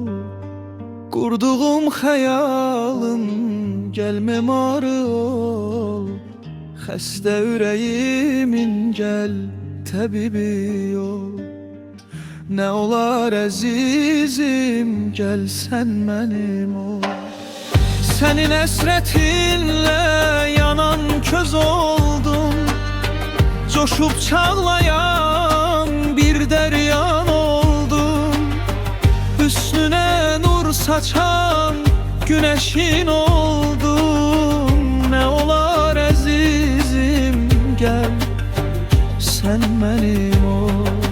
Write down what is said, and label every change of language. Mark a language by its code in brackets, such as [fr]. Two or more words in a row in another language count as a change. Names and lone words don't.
[az] Kurduğum xəyalım gel memarı ol. Xəstə ürəyimin gel təbibi ol. Nə olar əzizim gel sən mənim ol. Sənin əsrətinlə yanan köz oldum. [tr] Coşup çağlayan bir deryan oldum. Hüsnüne nur saçan güneşin oldum. [az] Ne olar əzizim gel [tr] sen benim ol.